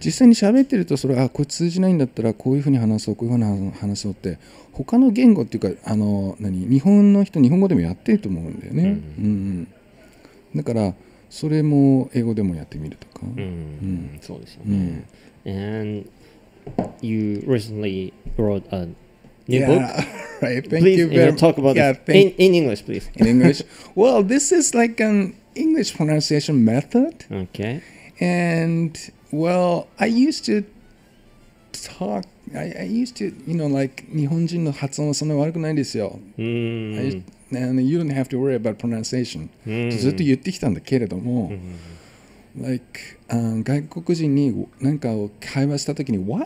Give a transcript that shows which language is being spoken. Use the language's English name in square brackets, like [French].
[Japanese] 実際に喋ってるとそれこれ通じないんだったらこういうふうに話そうこういうふうに話そうって他の言語っていうか日本の人日本語でもやってると思うんだよね。だからそれも英語でもやってみるとか。そうですよね。 [English] And you recently wrote a new book. Right. Thank please, you very much. Talk about it in English, please. In English. Well, this is like an English pronunciation method. Okay. And well, I used to talk. I used to, like [Japanese] 日本人の発音はそんな悪くないんですよ。 [English] And you don't have to worry about pronunciation. [Japanese] ずっと言ってきたんだけれども。like 外国人に何かを会話したときに What?